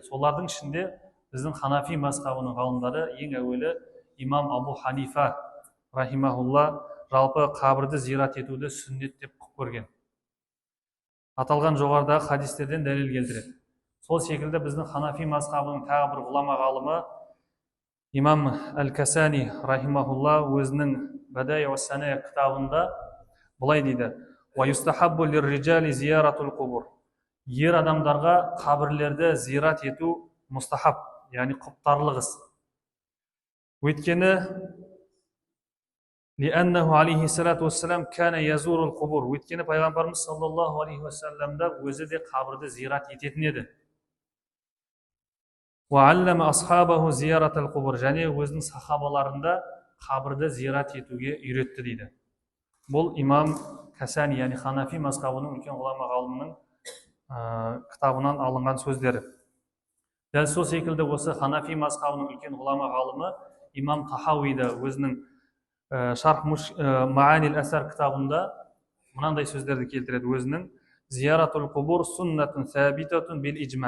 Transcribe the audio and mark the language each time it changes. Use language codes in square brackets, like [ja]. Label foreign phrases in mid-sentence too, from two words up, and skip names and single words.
[kk] Солардың ішінде біздің ханафи мазхабының ғалымдары ең әуелі имам Абу Ханифа рахимахулла жалпы қабірді зират етуді сүннет деп көрген. Аталған жоғарыдағы хадистерден дәлел келтіреді. Сол секілді біздің ханафи мазхабының тағы бір ғұлама ғалымы имам Әл-Касани рахимахулла өзінің Бадай ва Сана кітабында былай дейді: [ar] "ويستحب للرجال زيارة القبور." [kk] Ер адамдарға қабірлерді зират ету мустахаб, яғни құптарлық іс. [ar] Өйткені لأنه عليه الصلاة والسلام كان يزور القبور. [kk] Өйткені пайғамбарымыз [ar] صلى الله عليه وسلم [kk] өзі де қабірді зират ететін еді. [ar] وعلم أصحابه زيارة القبور. [kk] Және өзінің сахабаларында қабірді зират етуге үйретті дейді. Бұл имам Касани, яғни ханафи мазхабының үлкен ғұлама ғалымының кітабынан алынған сөздері. Дәл сол секілді осы ханафи мазхабының үлкен ғұлама ғалымы имам Тахауида өзінің Шарх Маанил Асар кітабында мынандай сөздерді келтіреді өзінің: [ar] "زيارة القبور سنة ثابتة بالإجماع."